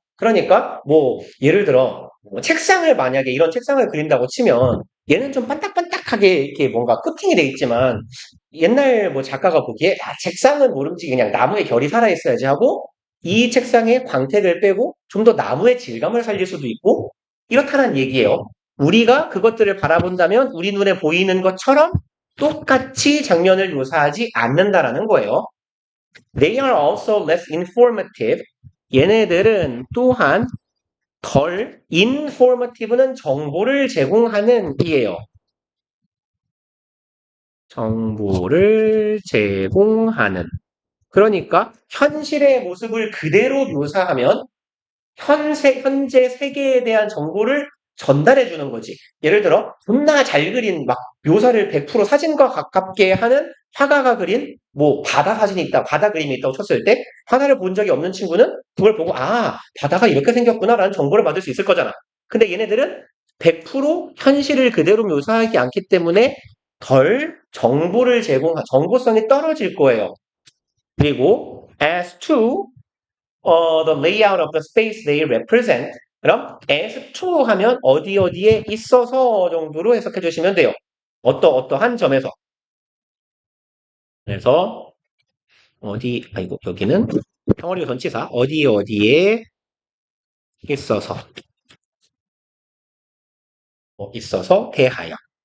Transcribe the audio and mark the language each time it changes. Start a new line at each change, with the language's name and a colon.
Korean: 그러니까 뭐 예를 들어 뭐 책상을 만약에 이런 책상을 그린다고 치면 얘는 좀 반딱반딱하게 이렇게 뭔가 코팅이 돼 있지만 옛날 뭐 작가가 보기에 책상은 모름지기 그냥 나무에 결이 살아있어야지 하고 이 책상에 광택을 빼고 좀 더 나무의 질감을 살릴 수도 있고 이렇다는 얘기예요. 우리가 그것들을 바라본다면 우리 눈에 보이는 것처럼 똑같이 장면을 묘사하지 않는다라는 거예요.
English: They are also less informative.
Korean: 얘네들은 또한 덜 informative는 정보를 제공하는 이에요. 정보를 제공하는. 그러니까 현실의 모습을 그대로 묘사하면 현재 세계에 대한 정보를 전달해 주는 거지. 예를 들어 존나 잘 그린 막 묘사를 100% 사진과 가깝게 하는 화가가 그린 뭐 바다 사진이 있다, 바다 그림이 있다고 쳤을 때 하나를 본 적이 없는 친구는 그걸 보고 바다가 이렇게 생겼구나라는 정보를 받을 수 있을 거잖아. 근데 얘네들은 100% 현실을 그대로 묘사하지 않기 때문에 덜 정보성이 떨어질 거예요.
English: 그리고 as to the layout of the space they represent.
Korean: 그럼 as to 하면 어디에 있어서 정도로 해석해 주시면 돼요. 어떠한 점에서. 그래서 여기는 덩어리 전치사 어디에 있어서 있어서 대하여